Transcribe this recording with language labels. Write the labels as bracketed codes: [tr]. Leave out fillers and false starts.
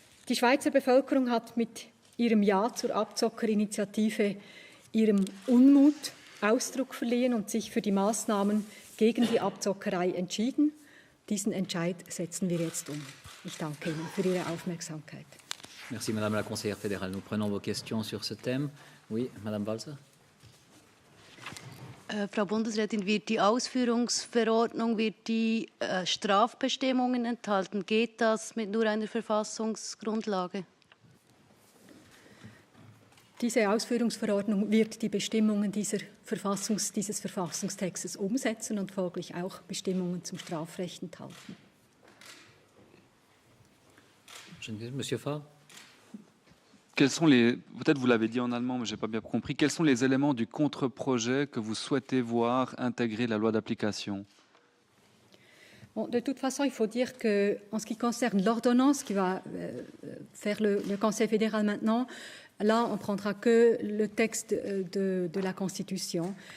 [de] Die Schweizer Bevölkerung hat mit ihrem Ja zur Abzockerinitiative ihrem Unmut Ausdruck verliehen und sich für die Maßnahmen gegen die Abzockerei entschieden. Diesen Entscheid setzen wir jetzt um. Ich danke Ihnen für Ihre Aufmerksamkeit. [fr] Merci, Madame la Conseillère fédérale. Nous prenons vos questions sur ce thème. Oui, Madame Walser. [de] Frau Bundesrätin, wird die Ausführungsverordnung Strafbestimmungen enthalten? Geht das mit nur einer Verfassungsgrundlage? Diese Ausführungsverordnung wird die Bestimmungen dieses Verfassungstextes umsetzen und folglich auch Bestimmungen zum Strafrecht enthalten. [fr] Monsieur Fahr. Quels sont les, peut-être vous l'avez dit en allemand, mais je n'ai pas bien compris, quels sont les éléments du contre-projet que vous souhaitez voir intégrer la loi d'application? Bon, de toute façon, il faut dire qu'en ce qui concerne l'ordonnance qui va faire le Conseil fédéral maintenant, là, on ne prendra que le texte de la Constitution.